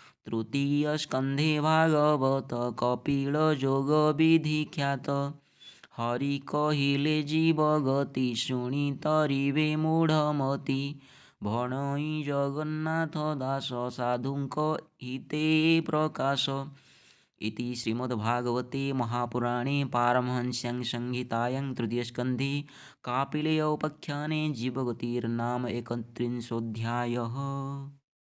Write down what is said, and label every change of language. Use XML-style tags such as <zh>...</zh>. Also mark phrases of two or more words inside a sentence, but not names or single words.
<or>ତୃତୀୟ ସ୍କନ୍ଧେ ଭାଗବତ କପିଳ ଯୋଗ ବିଧି ଖ୍ୟାତ। ହରି କହିଲେ ଜୀବ ଗତି ଶୁଣି ତରିବେ ମୂଢ଼ମତି। ଭଣଇ ଜଗନ୍ନାଥ ଦାସ ସାଧୁଙ୍କ ହିତେ ପ୍ରକାଶ।</or> <sa>इति श्रीमद्भागवते महापुराणे पारमहंस्यां संहितायां तृतीयस्कन्धे कापिलेयोपाख्याने जीवगतिर्नाम 31 अध्यायः।</sa>